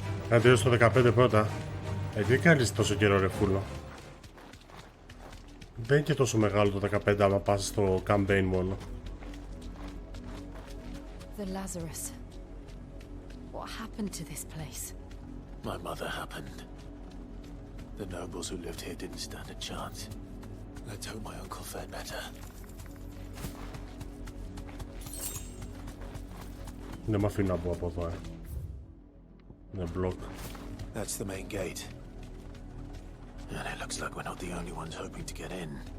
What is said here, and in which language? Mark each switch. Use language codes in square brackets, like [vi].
[el] Να τελειώσω το 15 πρώτα. Τι κάνεις τόσο καιρό ρε φούλο. Δεν είναι και τόσο μεγάλο το 15 άμα πας στο campaign μόνο. [en] The Lazarus. What happened to this place? My mother happened. The nobles who lived here didn't stand a chance. Let's hope my uncle fared better. [el] Δεν μ' αφήνω να μπω από εδώ, Είναι block. [en] That's the main gate. And it looks like we're not the only ones hoping to get in.